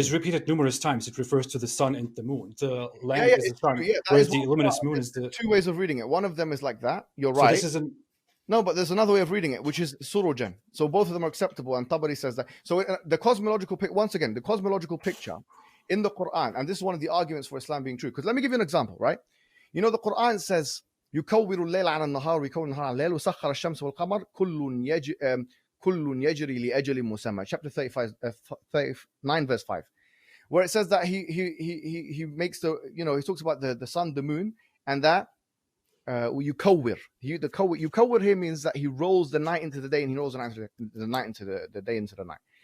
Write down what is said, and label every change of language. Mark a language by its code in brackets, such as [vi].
[en] Is repeated numerous times. It refers to the sun and the moon. The lamp is the sun, whereas the luminous moon is the. Two ways of reading it. One of them is like that. You're right. This is No, but there's another way of reading it, which is surujan. So both of them are acceptable, and Tabari says that. So the cosmological once again, the cosmological picture in the Quran, and this is one of the arguments for Islam being true. Because let me give you an example, right? You know, the Quran says, [ar] يكور الليل على النهار ويكون النهار على الليل وسخر الشمس والقمر كل يجري لأجل مسمى. [en] Chapter 39, verse 5, where it says that he makes he talks about the sun, the moon, and that. Yukawwir. Yukawwir here means that he rolls the night into the day, and he rolls the night into the day into the night.